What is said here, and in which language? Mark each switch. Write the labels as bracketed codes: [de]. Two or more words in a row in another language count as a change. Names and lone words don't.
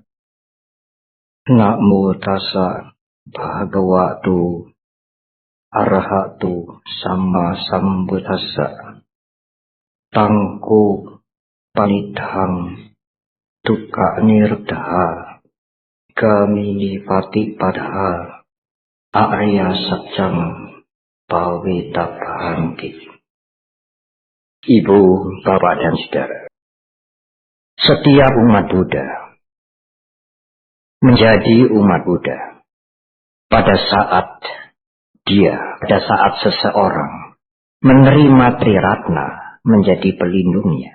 [pi] Namo tassa bhagavato arahato samma sambuddhassa. Tangko panidhang dukkha nirodha gamini patipadha arya satjang pawitabhangki. [id] Ibu, bapak dan saudara, setiap umat Buddha menjadi umat Buddha pada saat seseorang menerima Triratna menjadi pelindungnya.